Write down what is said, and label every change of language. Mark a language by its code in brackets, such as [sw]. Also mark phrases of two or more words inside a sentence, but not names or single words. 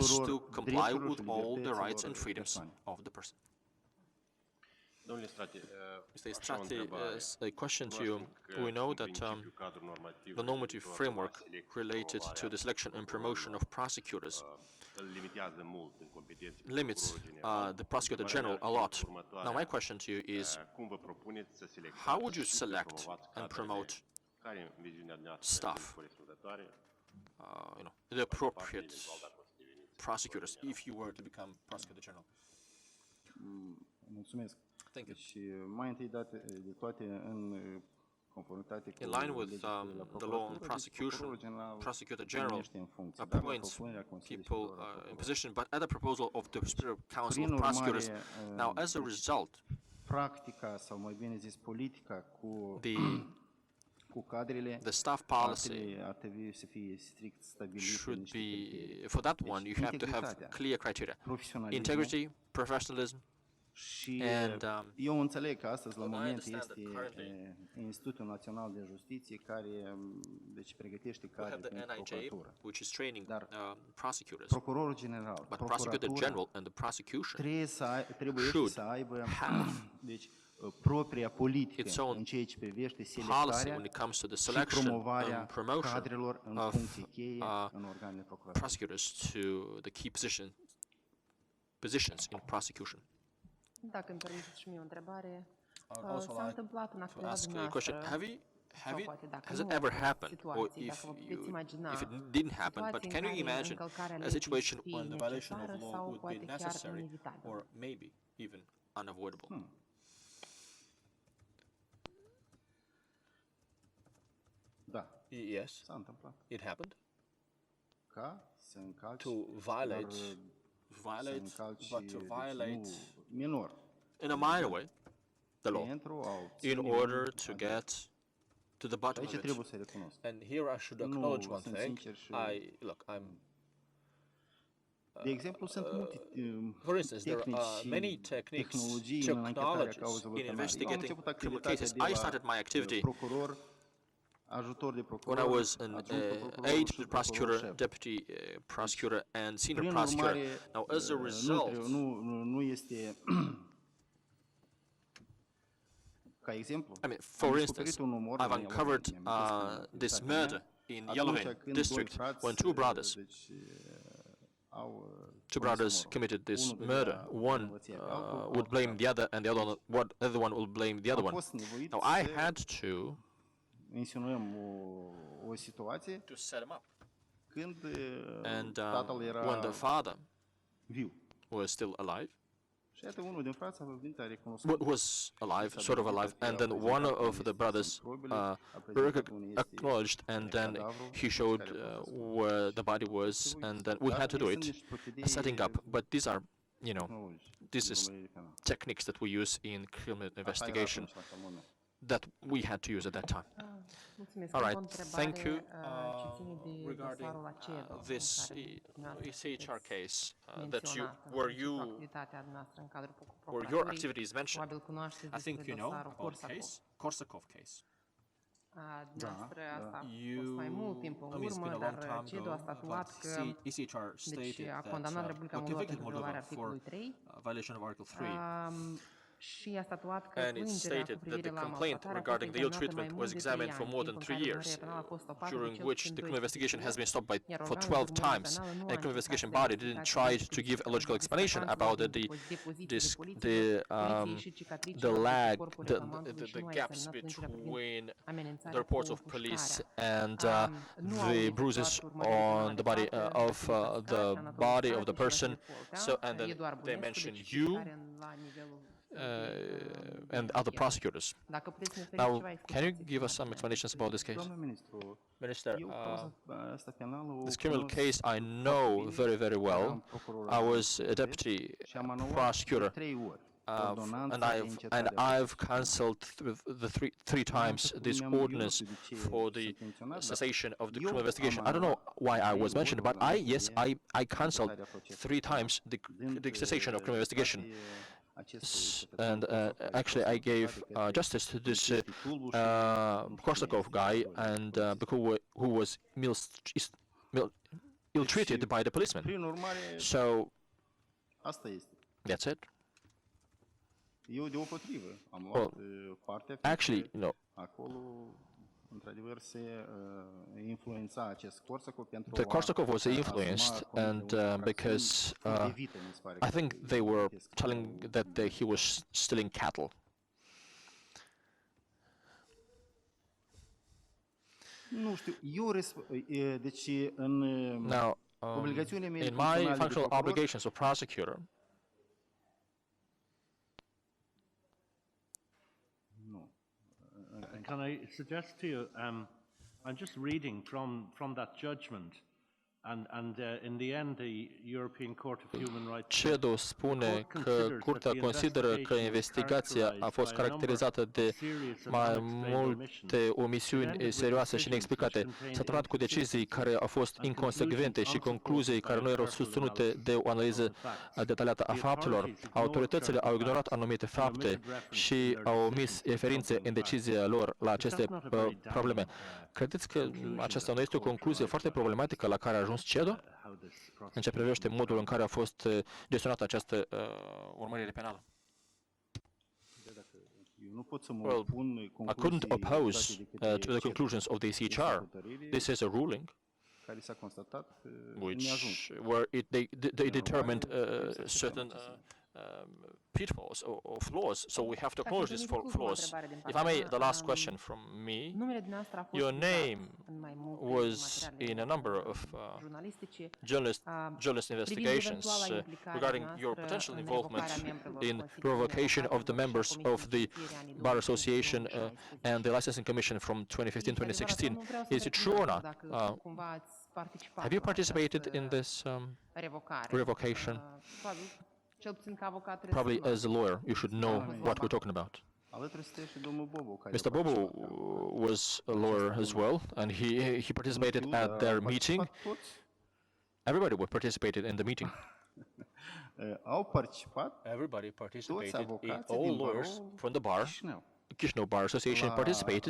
[ro] tuturor [en] to comply [ro] drepturilor [en] with [ro] și [en] all the rights [ro] libertăților [en] and freedoms [ro] persoanei. [en] of the person. [ro] Domnule Strate, [en] Mr. [ro] așa o Strati, întrebare. [en] a question to you. [ro] Cunoaștem că [en] We know [ro] în [en] that [ro] principiu cadrul normativ [en] the normative [ro] referitor la [en] framework [ro] selecție, [en] related to [ro] promovarea [en] the selection and promotion of prosecutors [ro] îl limitează mult în competențele [en] limits [ro] procurorului general. [en] the prosecutor [ro] Întrebarea [en] general a [ro] ar [en] lot. [ro] fi următoarea. [en] Now, my question to you is, [ro] Cum vă propuneți să selectați [en] how would you [ro] și să [en] select [ro] promovați [en] and [ro] cadrele [en] promote [ro] care, în viziunea noastră, [en] staff? [ro] sunt corespunzătoare, [en] the appropriate prosecutors if you were to become prosecutor general? [ro] Mulțumesc. [en] Thank you. [ro] Și mai întâi de toate în conformitate cu [en] In line with [ro] legea de la [en] the law on [ro] procuratură, deci [en] prosecution, [ro] procurorul general [en] prosecutor general [ro] numește în funcție, dar la [en] appoints [ro] propunerea Consiliului [en] people [ro] Superior al [en] in [ro] Procurorului. [en] position, but at the proposal of the Superior Council [ro] Prin [en] of Prosecutors. [ro] urmare, [en] Now, as a result, [ro] Practica, sau mai bine zis politica cu [en] the [ro] cu cadrele [en] The staff policy [ro] ar trebui să fie strict stabilite [en] should [ro] niște [en] be, [ro] criterii. [en] for that one, you have to have [ro] Integritatea, [en] clear criteria. [ro] profesionalismul [en] Integrity, professionalism, [ro] și [en] and, [ro] eu înțeleg că astăzi la [en] I [ro] moment [en] understand [ro] este [en] that currently [ro] Institutul Național de Justiție care deci pregătește [en] we have [ro] cadre [en] the [ro] pentru [en] NIJ, [ro] procuratură. [en] which is training [ro] Dar [en] prosecutors. [ro] Procurorul general, [en] But prosecutor [ro] procuratura [en] general and the prosecution [ro] trebuie [en] should [ro] să aibă [en] have [ro] deci propria [en] its [ro] politică [en] own [ro] în ceea ce privește [en] policy [ro] selectarea [en] when it comes to the [ro] și [en] selection [ro] promovarea [en] and promotion [ro] cadrelor în [en] of [ro] funcții cheie în organele procuraturii. [en] prosecutors to the key positions in prosecution. [ro] Dacă îmi permiteți și mie o întrebare, [en] I would also [ro] s-a [en] like [ro] întâmplat în [en] to [ro] activitatea [en] ask a question. [ro] dumneavoastră, [en] Have [ro] sau [en] you, [ro] poate dacă [en] has [ro] nu [en] it ever [ro] aveți [en] happened, or [ro] situații, [en] if [ro] dacă vă puteți [en] you, [ro] imagina [en] if it didn't happen, but [ro] situații [en] can [ro] în [en] you [ro] care [en] imagine [ro] încălcarea [en] a [ro] legii [en] situation [ro] ar fi [en] when the violation of [ro] necesară [en] law [ro] sau [en] would be [ro] poate chiar [en] necessary, [ro] inevitabilă? [en] or maybe even unavoidable? [ro] Da, [en] Yes, [ro] s-a întâmplat. [en] it happened. [ro] Ca să încalci, [en] To violate, but to violate [ro] minor, [en] in a minor way the law [ro] pentru a obține [en] in order to get to the bottom [ro] Aici [en] of it. [ro] trebuie să recunosc. [en] And here I should [ro] Nu, [en] acknowledge one [ro] sunt [en] thing. [ro] sincer și- [en] Look, I'm. [ro] De exemplu, sunt multe [en] For instance, there [ro] tehnici [en] are [ro] și [en] many techniques, [ro] tehnologii în anchetarea [en] technologies [ro] cauzelor [en] in [ro] penale. Eu am [en] investigating [ro] început [en] criminal [ro] activitatea [en] cases. [ro] de [en] I [ro] la [en] started my activity [ro] procuror, ajutor de procuror, [en] when I was an [ro] adjunctul procuror [en] aide [ro] și [en] to the [ro] procuror [en] prosecutor, [ro] șef. [en] deputy prosecutor, and senior [ro] Prin [en] prosecutor. [ro] urmare, [en] Now, as a [ro] nu [en] result, [ro] trebuie- nu este ca exemplu. [en] I mean, [ro] am [en] for [ro] descoperit [en] instance, [ro] un umor [en] I've [ro] în [en] uncovered [ro] Ialoveni, mi-am amintesc în [en] this [ro] activitatea mea, [en] murder in [ro] atunci [en] Yalovin [ro] când [en] district [ro] doi frați, [en] when two brothers [ro] deci, au [en] two [ro] comis [en] brothers [ro] omor. [en] committed this [ro] Unul dădea [en] murder. One [ro] vinovăția pe altul, [en] would [ro] altul [en] blame [ro] pe [en] the other, and the other one will blame the other [ro] Am [en] one. [ro] fost nevoit [en] Now, I [ro] să [en] had to [ro] insinuăm o situație [en] set him up, [ro] când [en] and [ro] tatăl era [en] when the father [ro] viu. [en] was still alive, [ro] Și iată, unul din frați a venit, a recunoscut. [en] was alive, sort of alive, and then one of the brothers acknowledged, and then he showed where the body was, and then we had to do it, setting up. But these are, this is techniques that we use in criminal investigation that we had to use at that time. [ro] Mulțumesc. [en] All [ro] Încă o [en] right, [ro] întrebare, [en] thank you. [ro] ce ține de [en] Regarding [ro] dosarul ACEDO, în [en] this [ro] care dumneavoastră [en] ECHR [ro] sunteți [en] case that you, [ro] menționat în [en] where [ro] principiu [en] you, [ro] activitatea dumneavoastră în cadrul [en] where [ro] procuraturii. [en] your activity is mentioned. [ro] Probabil cunoașteți [en] I think [ro] despre [en] you know [ro] dosarul [en] about Korsakov. Korsakov case. [ro] Dumneavoastră asta a fost [en] You, [ro] mai mult timp în [en] I mean, it's been [ro] urmă, [en] a long [ro] dar [en] time [ro] CEDO a [en] ago, [ro] statuat [en] but [ro] că [en] ECHR [ro] deci [en] stated [ro] a [en] that [ro] condamnat Republica Moldova [en] convicted [ro] pentru violarea [en] Moldova for [ro] articolului 3 [en] violation of Article 3. [ro] și a statuat că [en] And it [ro] plângerea cu [en] stated that [ro] privire [en] the [ro] la [en] complaint [ro] maltratare a fost [en] regarding the ill [ro] examinată mai [en] treatment [ro] mult [en] was [ro] de 3 [en] examined for [ro] ani, [en] more [ro] timp [en] than [ro] în [en] 3 [ro] care [en] years, [ro] urmărirea penală a fost stopată de [en] during [ro] cel [en] which [ro] puțin [en] the criminal investigation has been stopped [ro] iar [en] for [ro] organul [en] 12 [ro] de urmărire [en] times. [ro] penală nu [en] And [ro] a [en] the criminal [ro] încercat [en] investigation [ro] să [en] body didn't [ro] identifice [en] try to [ro] discrepanțele [en] give a logical explanation [ro] discrepanțele [en] about [ro] dintre [en] the [ro] depozițiile poliției, [en] the [ro] poliției și cicatricile [en] the [ro] de pe [en] lag, [ro] corpul [en] the [ro] reclamantului și [en] the [ro] nu a [en] gaps [ro] examinat plângerea privind [en] between [ro] amenințarea [en] the reports [ro] cu [en] of police [ro] împușcarea. [en] and [ro] Nu au [en] the [ro] efectuat [en] bruises [ro] urmărirea penală [en] on the body [ro] adecvată, [en] of [ro] activități [en] the [ro] care, [en] body of the [ro] anatomizație și [en] person. [ro] la Filipoltea, [en] So, and then Eduard they Bunescu, mention [ro] deci [en] you [ro] care la nivelul [en] and other prosecutors. [ro] Dacă puteți să ne oferiți [en] Now, [ro] ceva [en] can you [ro] explicații [en] give us [ro] pe [en] some [ro] marginea [en] explanations about this case? [ro] Doamna ministru, [en] Minister, [ro] eu cauza asta penală o [en] this criminal [ro] cunosc [en] case I [ro] foarte [en] know [ro] bine. [en] very, very well. [ro] Eram procuror [en] I [ro] la [en] was a București deputy [ro] și am anulat [en] prosecutor, [ro] de 3 ori [en] and [ro] ordonanța de încetare [en] and [ro] a [en] I've cancelled the three times this ordinance for the cessation of the criminal investigation. I don't know why I was mentioned, but I cancelled 3 times the cessation of criminal investigation. And actually, I gave justice to this Korsakov guy, and who was ill-treated by the policeman. [ro] Prin urmare, [en] So [ro] asta este. [en] that's it. [ro] Eu deopotrivă am luat partea [en] Actually, [ro] fiindcă acolo într-adevăr se influența acest Korsakov pentru [en] The Korsakov was influenced, and because I think they were telling that he was stealing cattle. [ro] Nu știu, deci în [en] Now, [ro] obligațiunile mele [en] in my [ro] funcționale de [en] functional [ro] procuror, [en] obligations of prosecutor, [ro] nu. [en] Can I suggest to you, I'm just reading from that judgment, in the end, the European Court of Human Rights [ro] CEDO spune că Curtea consideră că investigația a fost caracterizată de mai multe omisiuni serioase și neexplicate. S-a terminat cu decizii care au fost inconsecvente și concluzii care nu erau susținute de o analiză detaliată a faptelor. Autoritățile au ignorat anumite fapte și au omis referințe în decizia lor la aceste probleme. Credeți că aceasta nu este o concluzie foarte problematică la care a ajuns CEDO în ce privește modul în care a fost gestionată această urmărire penală? Eu nu pot să mă [en] Well, [ro] opun [en] I [ro] concluziei [en] couldn't oppose [ro] date de către [en] to the conclusions of the [ro] Este [en] CHR. [ro] hotărâre [en] This is a ruling [ro] care s-a constatat neajuns. [en] where they determined certain pitfalls or flaws, so we have to acknowledge these flaws. If I may, the last question from me. [ro] Numele dumneavoastră a fost [en] Your [ro] citat [en] name [ro] în mai multe [en] was [ro] materiale [en] in a number of [ro] jurnalistice [en] journalist investigations regarding your potential involvement in revocation of the members of the Bar Association and the Licensing Commission from 2015-2016. Is it true or not? Have you participated in this revocation? [ro] Cel puțin ca avocat [en] Probably as a lawyer, you should know what we're talking about. [ro] Alături este și domnul Bobo, care [en] Mr. Bobo was a lawyer as well, and he participated at their meeting. Everybody participated in the meeting. [ro] Au participat [en] Everybody participated. [ro] avocații [en] All [ro] din [en] lawyers [ro] barou [en] from the bar, Chișinău Chișinău Bar Association, participated